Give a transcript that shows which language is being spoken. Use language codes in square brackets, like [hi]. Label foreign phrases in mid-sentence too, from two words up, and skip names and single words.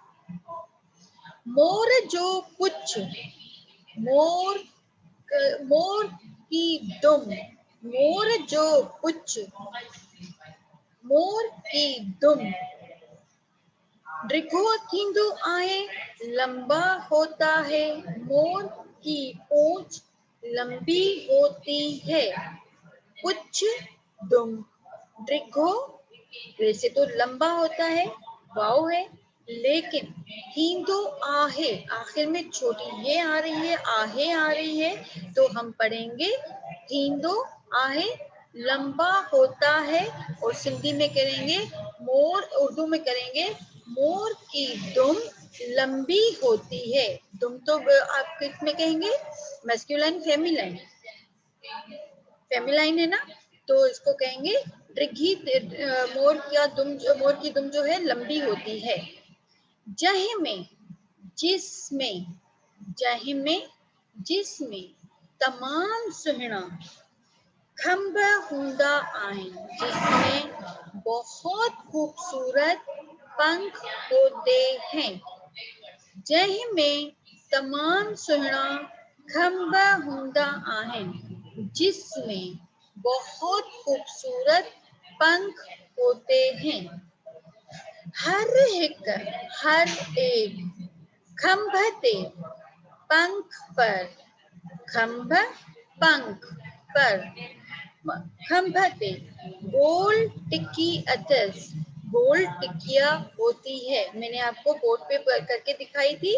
[sd] मोर जो पुछ, मोर [ur] مور کی دم, [sd] मोर जो पुछ, [ur] مور کی دم [sd] ड्रिघो थींदो आहे, [ur] لمبا ہوتا ہے، مور کی پونچھ لمبی ہوتی ہے. पुछ दुम ड्रिघो, ویسے تو لمبا ہوتا ہے، واؤ ہے، لیکن [sd] थींदो आहे, [ur] آخر میں چھوٹی یہ آ رہی ہے، آہے آ رہی ہے، تو ہم پڑھیں گے [sd] थींदो आहे, [ur] لمبا ہوتا ہے، اور سندھی میں کریں گے مور، اردو میں کریں گے مور کی دم لمبی ہوتی ہے. دم تو آپ کس میں کہیں گے, [en] masculine feminine, [ur] فیمیلائن ہے نا، تو اس کو کہیں گے ڈرگھی، مور کا دم، مور کی دم جو ہے لمبی ہوتی ہے. [sd] जह में, जिसमें, जह में जिसमें तमाम सुहिणा खंभ हूंदा आहिनि, [ur] جس میں بہت خوبصورت پنکھ ہوتے ہیں. [sd] जह में तमाम सुहिणा खंभ हूंदा आहिनि, [ur] جس میں بہت خوبصورت پنکھ ہوتے ہیں. [sd] हर हिक, [ur] ہر ایک, [sd] खंभ ते, [ur] پنکھ پر، کھمبھ پنکھ پر, [sd] खंभ ते गोल टिक्की अथस, [ur] گول ٹکیا ہوتی ہے، میں نے آپ کو بورڈ پے کر کے دکھائی تھی.